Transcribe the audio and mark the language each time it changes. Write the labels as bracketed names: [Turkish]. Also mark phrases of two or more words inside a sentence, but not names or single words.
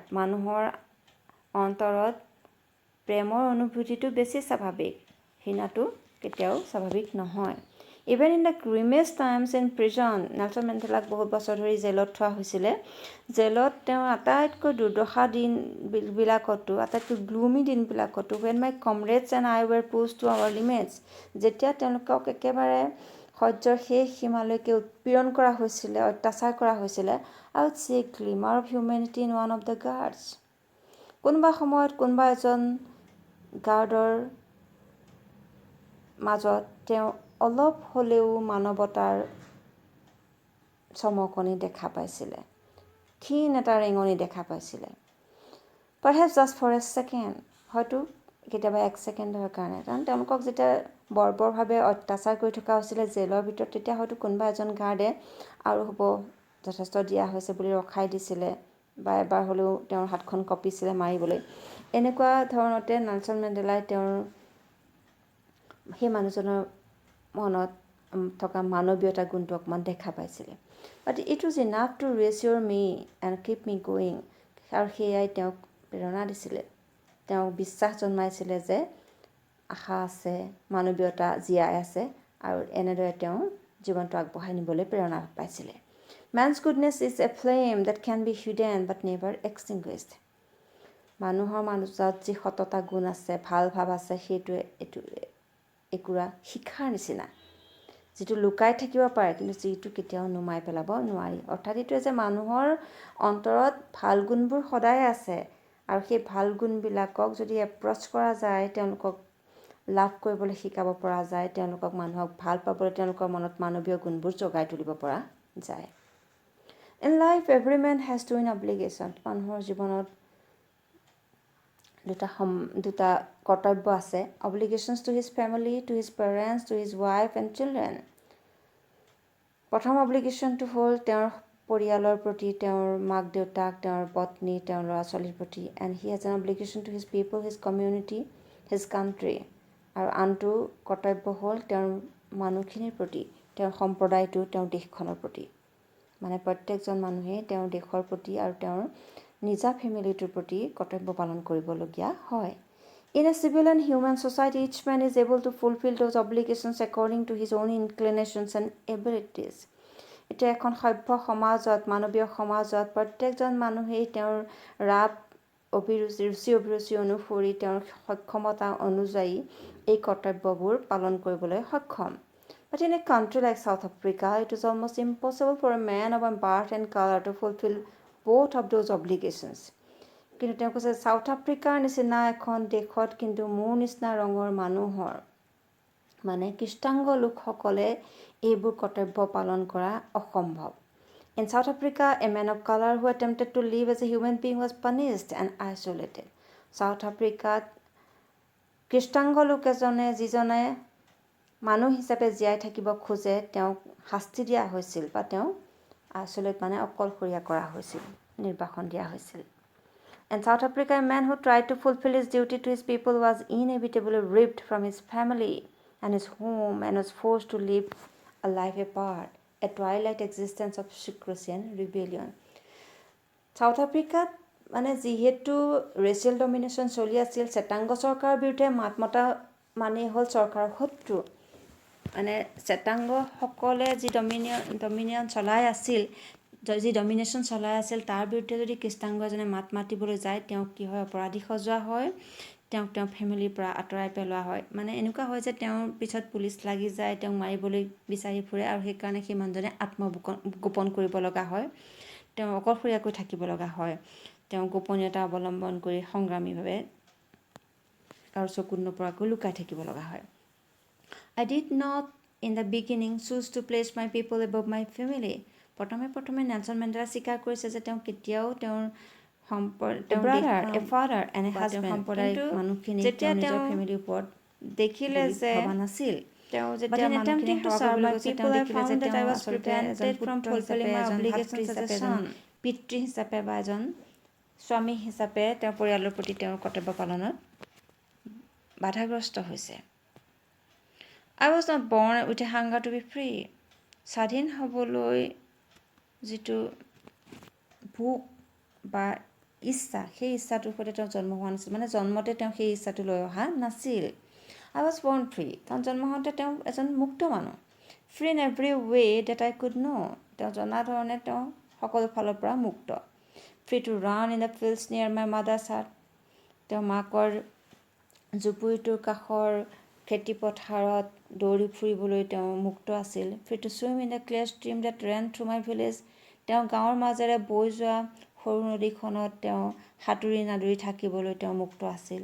[Assamese] মানুহৰ অন্তৰত প্ৰেমৰ অনুভূতিটো বেছি স্বাভাৱিক, ঘৃণাটো কেতিয়াও স্বাভাৱিক নহয়। [English] even in the grimmest times in prison, [Assamese] নেলছন মেণ্ডেলাক বহুত বছৰ ধৰি জেলত থোৱা হৈছিলে। জেলত তেওঁৰ আটাইতকৈ দুৰ্দশা দিনবিলাকতো, আটাইতকৈ গ্লুমি দিনবিলাকতো, [English] when my comrades and I were pushed to our limits, [Assamese] যেতিয়া তেওঁলোকক একেবাৰে সহ্যৰ শেষ সীমালৈকে উৎপীড়ন কৰা হৈছিলে, অত্যাচাৰ কৰা হৈছিলে, [English] I would see a glimmer of humanity in one of the guards. [Assamese] কোনোবা সময়ত কোনোবা এজন গাৰ্ডৰ মাজত তেওঁ অলপ হ'লেও মানৱতাৰ চমকনি দেখা পাইছিলে, ক্ষীণ এটা ৰেঙনি দেখা পাইছিলে। [English] Perhaps just for a second, [Assamese] হয়তো কেতিয়াবা এক ছেকেণ্ডৰ কাৰণে, কাৰণ তেওঁলোকক যেতিয়া বৰ্বৰভাৱে অত্যাচাৰ কৰি থকা হৈছিলে জেলৰ ভিতৰত, তেতিয়া হয়তো কোনোবা এজন গাৰ্ডে আৰু হ'ব যথেষ্ট দিয়া হৈছে বুলি ৰখাই দিছিলে বা এবাৰ হ'লেও তেওঁৰ হাতখন কঁপিছিলে মাৰিবলৈ। এনেকুৱা ধৰণতে নেলছন মেণ্ডেলাই তেওঁৰ সেই মানুহজনৰ মনত থকা মানৱীয়তা গুণটো অকণমান দেখা পাইছিলে। [English] But it was enough to reassure me and keep me going. [Assamese] আৰু সেয়াই তেওঁক প্ৰেৰণা দিছিলে, তেওঁক বিশ্বাস জন্মাইছিলে যে আশা আছে, মানৱীয়তা জীয়াই আছে, আৰু এনেদৰে তেওঁ জীৱনটো আগবঢ়াই নিবলৈ প্ৰেৰণা পাইছিলে। [English] Man's goodness is a flame that can be hidden but never extinguished. [Assamese] মানুহৰ মাজত যি সততা গুণ আছে, ভাল ভাৱ আছে, সেইটোৱে একোৰা শিখাৰ নিচিনা, যিটো লুকাই থাকিব পাৰে কিন্তু যিটো কেতিয়াও নুমাই পেলাব নোৱাৰি। অৰ্থাৎ এইটোৱে যে মানুহৰ অন্তৰত ভাল গুণবোৰ সদায় আছে, আৰু সেই ভাল গুণবিলাকক যদি এপ্ৰ'চ কৰা যায়, তেওঁলোকক লাভ কৰিবলৈ শিকাব পৰা যায়, তেওঁলোকক মানুহক ভাল পাবলৈ তেওঁলোকৰ মনত মানৱীয় গুণবোৰ জগাই তুলিব পৰা যায়। [English] In life, every man has two obligations. [Assamese] মানুহৰ জীৱনত দুটা কৰ্তব্য আছে। [English] Obligations to his family, to his parents, to his wife and children. [Assamese] প্ৰথম অব্লিগেশ্যনটো হ'ল তেওঁৰ পৰিয়ালৰ প্ৰতি, তেওঁৰ মাক দেউতাক, তেওঁৰ পত্নী, তেওঁৰ ল'ৰা ছোৱালীৰ প্ৰতি। [English] And he has an obligation to his people, his community, his country. [Assamese] আৰু আনটো কৰ্তব্য হ'ল তেওঁৰ মানুহখিনিৰ প্ৰতি, তেওঁৰ সম্প্ৰদায়টো, তেওঁৰ দেশখনৰ প্ৰতি। মানে প্ৰত্যেকজন মানুহেই তেওঁৰ দেশৰ প্ৰতি আৰু তেওঁৰ নিজা ফেমিলিটোৰ প্ৰতি কৰ্তব্য পালন কৰিবলগীয়া হয়। [English] In a civil and human society, each man is able to fulfill those obligations according to his own inclinations and abilities. [Assamese] এতিয়া এখন সভ্য সমাজত, মানৱীয় সমাজত প্ৰত্যেকজন মানুহেই তেওঁৰ ৰাপ ৰুচি অভিৰুচি অনুসৰি তেওঁৰ সক্ষমতা অনুযায়ী এই কৰ্তব্যবোৰ পালন কৰিবলৈ সক্ষম। [English] But in a country like South Africa, it is almost impossible for a man of birth and color to fulfill both of those obligations. [Assamese] কিন্তু তেওঁ কৈছে চাউথ আফ্ৰিকাৰ নিচিনা এখন দেশত কিন্তু মোৰ নিচিনা ৰঙৰ মানুহৰ, মানে কৃষ্ণাংগ লোকসকলে এইবোৰ কৰ্তব্য পালন কৰা অসম্ভৱ। [English] In South Africa, a man of color who attempted to live as a human being was punished and isolated. [Assamese] South Africa কৃষ্ণাংগ লোক এজনে যিজনে মানুহ হিচাপে জীয়াই থাকিব খোজে, তেওঁক শাস্তি দিয়া হৈছিল বা তেওঁক আইচলেট মানে অকলশৰীয়া কৰা হৈছিল, নিৰ্বাসন দিয়া হৈছিল। [English] In South Africa, a man who tried to fulfill his duty to his people was inevitably ripped from his family and his home and was forced to live a life apart, a twilight existence of secrecy and rebellion. [Assamese] South Africa মানে যিহেতু [English] racial domination [Assamese] চলি আছিল, শ্বেতাংগ চৰকাৰৰ বিৰুদ্ধে মাত মতা মানেই হ'ল চৰকাৰৰ শত্ৰু। মানে শ্বেতাংগসকলে যি ডমিনিয়ন চলাই আছিল, যি ডমিনেশ্যন চলাই আছিল, তাৰ বিৰুদ্ধে যদি কৃষ্ণাংগ এজনে মাত মাতিবলৈ যায়, তেওঁক কি হয়, অপৰাধী সজোৱা হয়, তেওঁক ফেমিলিৰ পৰা আঁতৰাই পেলোৱা হয়। মানে এনেকুৱা হয় যে তেওঁৰ পিছত পুলিচ লাগি যায়, তেওঁক মাৰিবলৈ বিচাৰি ফুৰে, আৰু সেইকাৰণে সেই মানুহজনে আত্মগোপন কৰিব লগা হয়, তেওঁ অকলশৰীয়াকৈ থাকিব লগা হয়, তেওঁ গোপনীয়তা অৱলম্বন কৰি সংগ্ৰামীভাৱে কাৰো চকুত নপৰাকৈ লুকাই থাকিব লগা হয়। [English] I did not in the beginning choose to place my people above my family. [Assamese] প্ৰথমে নেলছন মেণ্ডেলা স্বীকাৰ কৰিছে যে তেওঁ কেতিয়াও তেওঁৰ ফাদাৰ এনে সাম্প্ৰদায়িক মানুহখিনি তেওঁ নিজৰ ফেমিলিৰ ওপৰত দেখিলে যে ভবা নাছিল। তেওঁ যেতিয়া মানুহখিনি সেৱা কৰিবলৈ গৈছে, তেওঁ দেখিলে যে তেওঁ আচলতে এজন পুত্ৰ হিচাপে, এজন ভাতৃ হিচাপে, এজন পিতৃ হিচাপে বা এজন স্বামী হিচাপে তেওঁৰ পৰিয়ালৰ প্ৰতি তেওঁৰ কৰ্তব্য পালনত বাধাগ্ৰস্ত হৈছে। [English] I was not born with a hunger to be free. [Assamese] স্বাধীন হ'বলৈ যিটো ভোক বা ইচ্ছা, সেই ইচ্ছাটোৰ সৈতে তেওঁ জন্ম হোৱা নাছিল, মানে জন্মতে তেওঁ সেই ইচ্ছাটো লৈ অহা নাছিল। [English] I was born free. [Assamese] তেওঁ জন্ম হওঁতে তেওঁ এজন মুক্ত মানুহ। [English] Free in every way that I could know. [Assamese] তেওঁ জনা ধৰণে তেওঁ সকলো ফালৰ পৰা মুক্ত। [English] Free to run in the fields near my mother's hut. [Assamese] তেওঁ মাকৰ জুপুৰিটোৰ কাষৰ খেতি পথাৰত দৌৰি ফুৰিবলৈ তেওঁ মুক্ত আছিল। [English] Free to swim in the clear stream that ran through my village. [Assamese] তেওঁ গাঁৱৰ মাজেৰে বৈ যোৱা সৰু নদীখনত তেওঁ সাঁতুৰি নাদুৰি থাকিবলৈ তেওঁ মুক্ত আছিল।